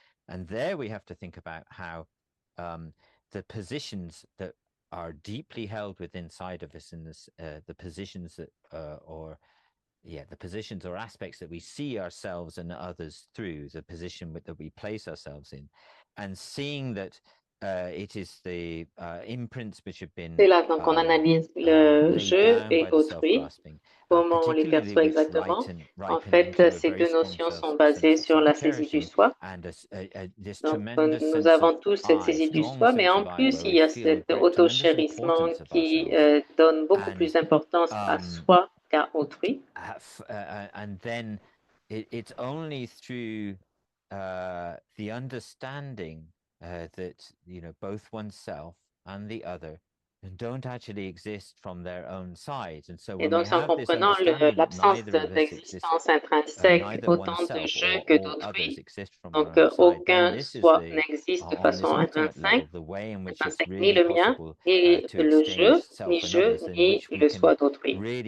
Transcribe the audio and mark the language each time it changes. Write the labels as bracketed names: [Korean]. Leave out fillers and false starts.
[English] And there we have to think about how the positions that are deeply held within inside of us in this, the positions that the positions or aspects that we see ourselves and others through, the position that we place ourselves in, and seeing that it is the imprints which have been. [French] C'est là donc on analyse le jeu et autrui, comment on les perçoit exactement. En fait, ces deux notions sont basées sur la saisie du soi. Donc, nous avons tous cette saisie du soi, mais en plus, il y a cet auto-chérissement qui donne beaucoup plus d'importance à soi qu'à autrui. [English] And then it's only through the understanding that both oneself and the other don't actually exist from their own side. And so [French] et donc, en comprenant l'absence d'existence intrinsèque autant de jeu que d'autrui, donc aucun soi n'existe de façon intrinsèque, ni le mien, ni le jeu, ni le soi d'autrui.